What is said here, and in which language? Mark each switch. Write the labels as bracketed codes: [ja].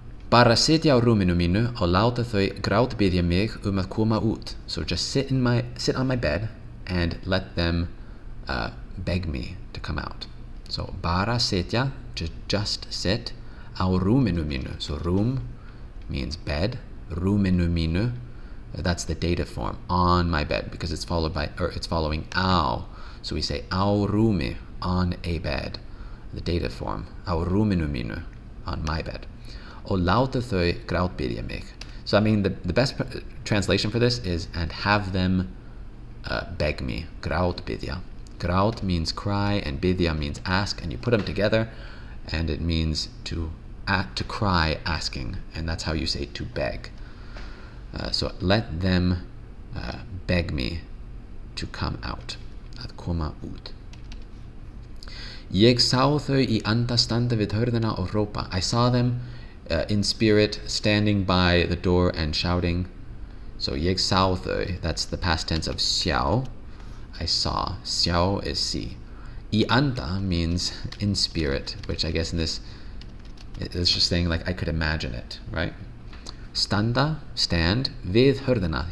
[is] Bara sitja á rúminu mínu og láta þau grátbiðja mig að koma út. [en] So just sit on my bed and let them beg me to come out. So bara sitja, just sit, á rúminu mínu. So room means bed, rúminu mínu, that's the dative form, on my bed, because it's following á. So we say á rúmi, on a bed, the dative form, á rúminu mínu, on my bed. Og láta þau grátbiðja mig. So I mean the best translation for this is, and have them beg me, grátbiðja. Grát means cry and biðja means ask, and you put them together and it means to cry asking, and that's how you say to beg. So let them beg me to come out, að koma út. [is] Ég sá þau í anda standa við hurðina og hrópa. [en] I saw them in spirit standing by the door and shouting. So ég sá þau, that's the past tense of sjá. I saw. Sjá is see. Í anda means in spirit, which I guess in this it's just saying like I could imagine it, right? Standa, stand, við hurðina.